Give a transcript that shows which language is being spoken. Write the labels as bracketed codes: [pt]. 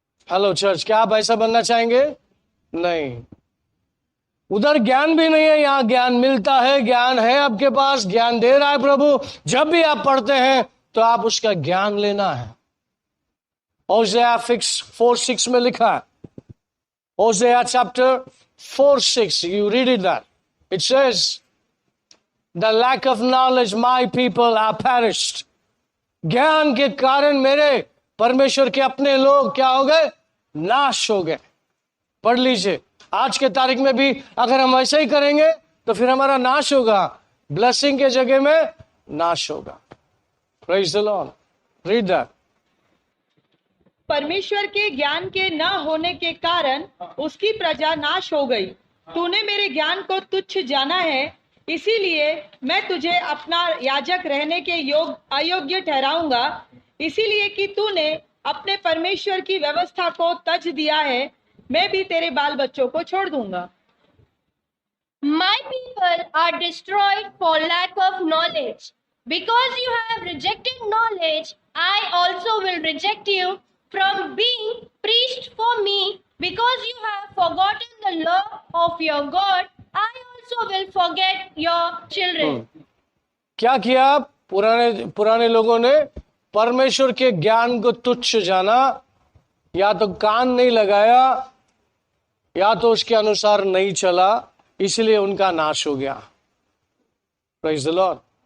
[hi] Hello church, क्या आप ऐसा बनना चाहेंगे? नहीं। उधर ज्ञान भी नहीं है, यहां ज्ञान मिलता है। ज्ञान है आपके पास, ज्ञान दे रहा है प्रभु। जब भी आप पढ़ते हैं तो आप उसका ज्ञान लेना है। ओज़ेया 4:6 में लिखा है, ओज़ेया chapter 4:6, [en] you read it that. It says, the lack of knowledge my people are perished. [hi] ज्ञान के कारण मेरे परमेश्वर के अपने लोग क्या हो गए? नाश हो गए। पढ़ लीजिए, आज के तारीख में भी अगर हम ऐसा ही करेंगे तो फिर हमारा नाश होगा। ब्लेसिंग के जगह में नाश होगा। [en] Praise the Lord. Read that. [hi] परमेश्वर के ज्ञान के न होने के कारण उसकी प्रजा नाश हो गई। तूने मेरे ज्ञान को तुच्छ जाना है, इसीलिए मैं तुझे अपना याजक रहने के अयोग्य ठहराऊंगा। इसीलिए कि तूने अपने परमेश्वर की व्यवस्था को तज दिया है, मैं भी तेरे बाल बच्चों को छोड़ दूंगा। [en] My people are destroyed for lack of knowledge. Because you have rejected knowledge, I also will reject you from being priest for me. Because you have forgotten the law of your God, I also will forget your children. [hi] क्या किया? पुराने लोगों ने परमेश्वर के ज्ञान को तुच्छ जाना, या तो कान नहीं लगाया, या तो उसके अनुसार नहीं चला, इसलिए उनका नाश हो गया। Praise the Lord.